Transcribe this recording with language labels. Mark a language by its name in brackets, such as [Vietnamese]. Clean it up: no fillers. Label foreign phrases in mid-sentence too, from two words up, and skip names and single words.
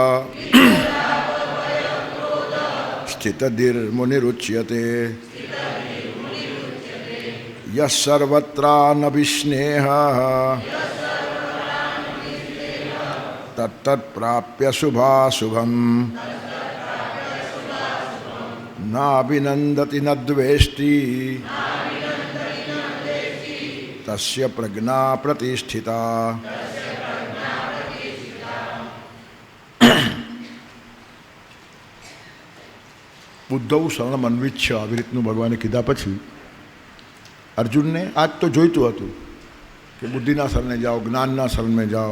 [Sanskrit] स्थितधीर्मुनिरुच्यते यः सर्वत्रानभिस्नेहः तत्तत्प्राप्य शुभाशुभम् नाभिनन्दति न द्वेष्टि तस्य प्रज्ञा प्रतिष्ठिता। બુદ્ધવ શરણ મન્વિચ્છ [Gujarati] આવી રીતનું ભગવાને કીધા પછી અર્જુનને આજ તો જોઈતું હતું કે બુદ્ધિના શરણે જાઓ, જ્ઞાનના શરણે જાઓ.